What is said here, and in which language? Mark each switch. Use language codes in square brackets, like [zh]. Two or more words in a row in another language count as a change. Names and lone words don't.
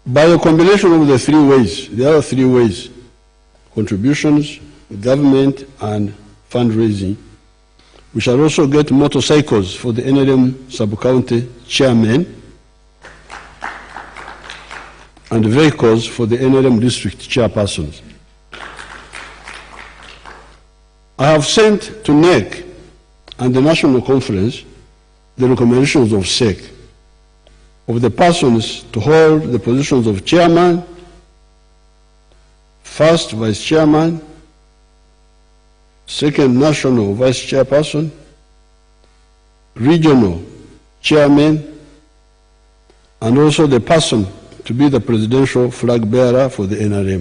[en] By a combination of the three ways, there are three ways: contributions, government, and fundraising. We shall also get motorcycles for the NRM sub-county chairman and vehicles for the NRM district chairpersons. I have sent to NEC and the National Conference the recommendations of SEC of the persons to hold the positions of chairman, first vice chairman, second national vice chairperson, regional chairman, and also the person to be the presidential flag bearer for the NRM.